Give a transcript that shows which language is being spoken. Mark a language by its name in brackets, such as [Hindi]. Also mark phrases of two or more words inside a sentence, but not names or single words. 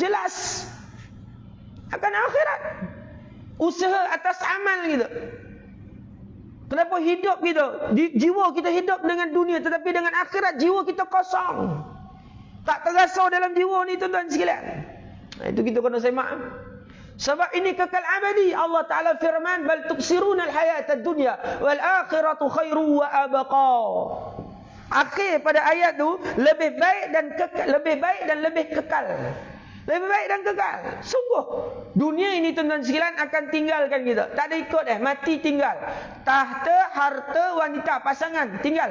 [Malay] Jelas. Akan akhirat. Usaha atas amal kita. Kenapa hidup kita? Jiwa kita hidup dengan dunia. Tetapi dengan akhirat jiwa kita kosong. Tak terasa dalam jiwa ni tuan-tuan sekalian. Itu kita kena semak. Sebab ini kekal abadi. Allah Ta'ala firman, [Arabic] بل تؤثرون الحياة الدنيا والآخرة خير وأبقى. [Malay] Akhir pada ayat tu lebih baik dan lebih kekal. Lebih baik dan kekal. Sungguh dunia ini tuan-tuan sekalian akan tinggalkan kita. Tak ada ikut mati tinggal. Tahta, harta, wanita, pasangan tinggal.